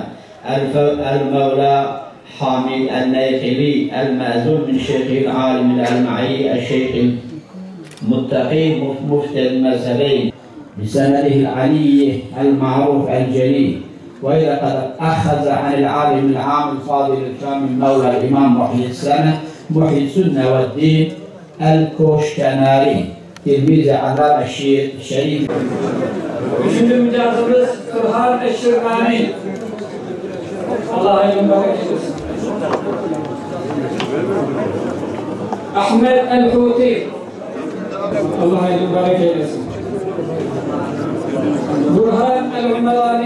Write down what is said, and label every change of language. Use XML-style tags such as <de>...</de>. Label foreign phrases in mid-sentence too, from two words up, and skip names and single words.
<ar>المولى حامد النيقلي المأذون من شيخه العالم الألمعي الشيخ المتقي مفتي المذهبين بسنده العلي المعروف الجليل، وإذا قد أخذ عن العالم العام الفاضل الكامل مولى الإمام محيي السنة والدين الكوشكناري تلميذ علامة الشريف.</ar> <tr>Üçüncü mücazımız Kırhan Eşşirmani. Allah'a emanet eylesin. Ahmet El-Huti. Allah'a emanet eylesin. Burhan El-Umarani.</tr>